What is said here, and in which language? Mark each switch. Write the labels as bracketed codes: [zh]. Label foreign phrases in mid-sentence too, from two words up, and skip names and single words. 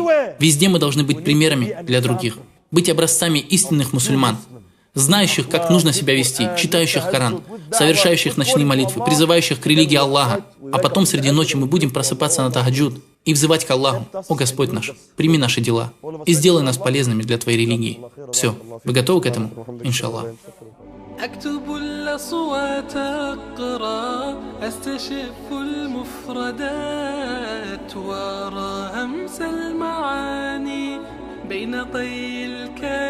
[ru] Везде мы должны быть примерами для других, быть образцами истинных мусульман, знающих, как нужно себя вести, читающих Коран, совершающих ночные молитвы, призывающих к религии Аллаха, а потом среди ночи мы будем просыпаться на тахаджуд и взывать к Аллаху: «О Господь наш, прими наши дела и сделай нас полезными для Твоей религии». Все, вы готовы к этому? Иншаллах. [ar] أكتب الأصوات أقرأ أستشف المفردات وأرى همس المعاني بين طي